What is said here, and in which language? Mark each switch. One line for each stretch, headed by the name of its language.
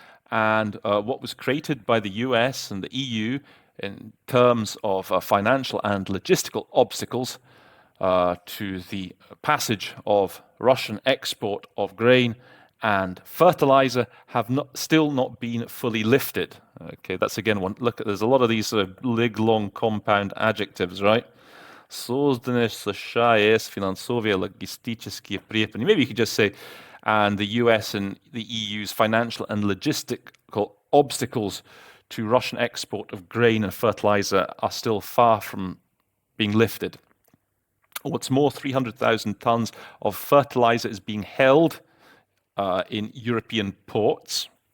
English: And what was created by the US and the EU in terms of financial and logistical obstacles to the passage of Russian export of grain and fertilizer have still not been fully lifted. Okay, that's again one. Look, there's a lot of these sort of long compound adjectives, right?
Russian: Созданы США и ЕС финансовые логистические препятствия.
English: Maybe you could just say, and the US and the EU's financial and logistical obstacles to Russian export of grain and fertilizer are still far from being lifted. What's more, 300,000 tons of fertilizer is being held in European ports.